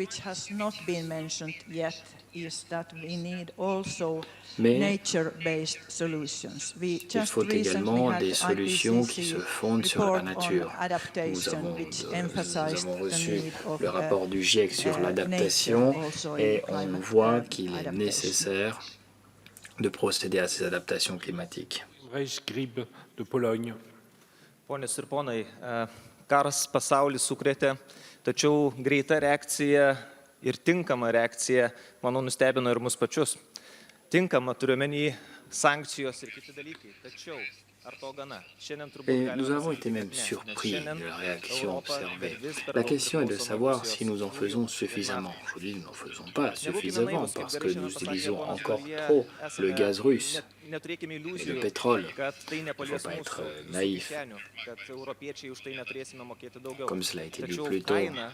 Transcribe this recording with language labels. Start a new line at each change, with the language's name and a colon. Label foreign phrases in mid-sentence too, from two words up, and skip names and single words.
French: Mais il faut également des solutions qui se fondent sur la nature. Nous avons reçu le rapport du GIEC sur l'adaptation et on voit qu'il est nécessaire de procéder à ces adaptations climatiques. Grib de Pologne.
Lithuanian: Ponios ir ponai, karas pasaulį sukrėtė, tačiau greita reakcija ir tinkama reakcija, manau, nustebino ir mus pačius. Tinkama turiu omeny sankcijos ir kiti dalykai, tačiau ar to gana?
French: Et nous avons été même surpris de la réaction observée. La question est de savoir si nous en faisons suffisamment. Aujourd'hui, nous n'en faisons pas suffisamment parce que nous utilisons encore trop le gaz russe et le pétrole. Il ne faut pas être naïf, comme cela a été dit plus tôt.